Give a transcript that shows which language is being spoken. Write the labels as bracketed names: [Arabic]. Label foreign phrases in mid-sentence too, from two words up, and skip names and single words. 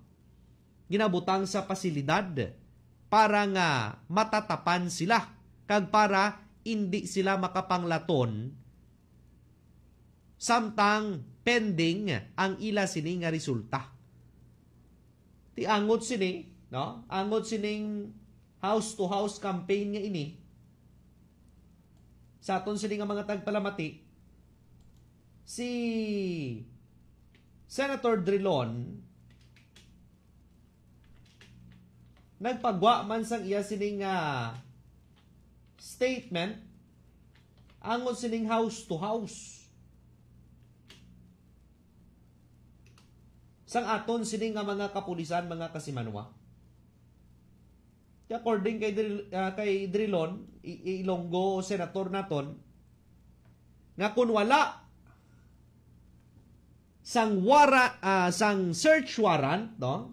[Hiligaynon] Ginabutang sa pasilidad para nga matatapan sila kag para hindi sila makapanglaton samtang pending ang ila sini nga resulta. Ti angot sini, no? Angot sining [English] house to house campaign [Hiligaynon] nga ini sa aton sini nga mga tagpalamati, si Senator Drilon nagpagwa man sang iya sining statement angon sining [English] house to house [Hiligaynon] sang aton sining nga mga kapulisan, mga kasimanwa. According kay Drilon, Ilonggo senator naton, nga kun wala sang [English] search warrant, [Hiligaynon] no?